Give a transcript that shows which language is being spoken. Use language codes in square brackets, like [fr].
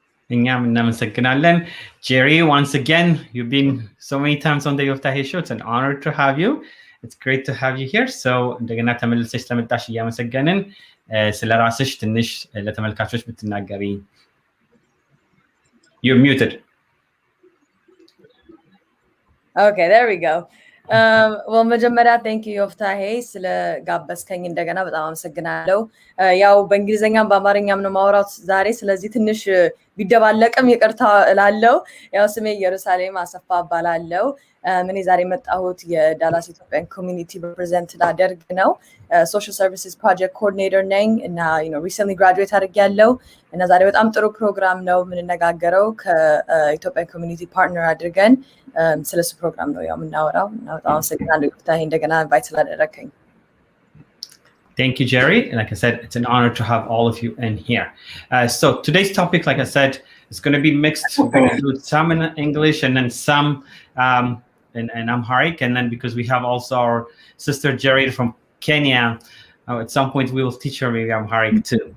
[am] እኛም እናመሰግናለን። [en] Jerry, once again, you've been so many times on the Yoftahe Show. It's an honor to have you. It's great to have you here. [am] So እንደገና ተመልሰሽ ስለመጣሽ እያመሰገንን ስለራስሽ ትንሽ ለተመልካቾች ብትናገሪ. [en] You're muted. Okay, there we go. [am] Well, መጀመሪያ [en] thank you [am] Yoftahe ስለጋበዝከኝ እንደገና በጣም አመሰግናለሁ። ያው በእንግሊዘኛም በአማርኛም ነው ማውራት ዛሬ፣ ስለዚህ ትንሽ ቢደባለቅም ይቅርታ እላለሁ። ያው ስሜ ኢየሩሳሌም አሰፋ እባላለሁ። እኔ ዛሬ መጣሁት የዳላስ ኢትዮጵያን ኮሚኒቲ ሪፕሬዘንት ላደርግ ነው። ሶሻል ሰርቪስስ ፕሮጀክት ኮኦርዲኔተር ነኝ እና ሪሰንትሊ ግራጁዌት አድርጌያለሁ እና ዛሬ በጣም ጥሩ ፕሮግራም ነው የምንነጋገረው ከኢትዮጵያን ኮሚኒቲ ፓርትነር አድርገን ስለሱ ፕሮግራም ነው ያው የምናወራው እና በጣም አመሰግናለሁ ዮፍታሄ እንደገና ኢንቫይት ስላደረከኝ። [en] Thank you, Jerry. And like I said, it's an honor to have all of you in here. So today's topic, like I said, is going to be mixed. We're going to do some in English and then some in Amharic. And then because we have also our sister Jerry from Kenya, at some point we will teach her maybe Amharic too.